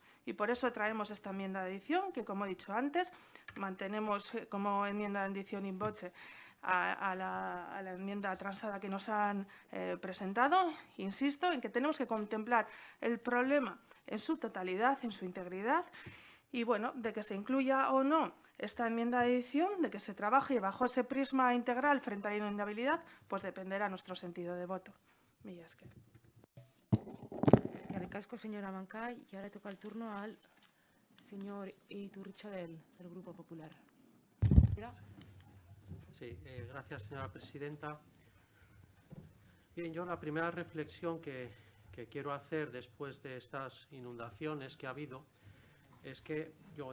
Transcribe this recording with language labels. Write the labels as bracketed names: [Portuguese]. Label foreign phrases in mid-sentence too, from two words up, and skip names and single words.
[Spanish] Y por eso traemos esta enmienda de adición, que como he dicho antes, mantenemos como enmienda de adición in voce a la enmienda transada que nos han presentado. Insisto en que tenemos que contemplar el problema en su totalidad, en su integridad, y bueno, de que se incluya o no esta enmienda de adición, de que se trabaje bajo ese prisma integral frente a la inundabilidad, pues dependerá nuestro sentido de voto. [Basque] Mila esker. Eskerrik asko, [Spanish] señora Mancay. Y ahora toca el turno al señor Iturricha del Grupo Popular. Sí, gracias, señora presidenta. Bien, yo la primera reflexión que quiero hacer después de estas inundaciones que ha habido es que yo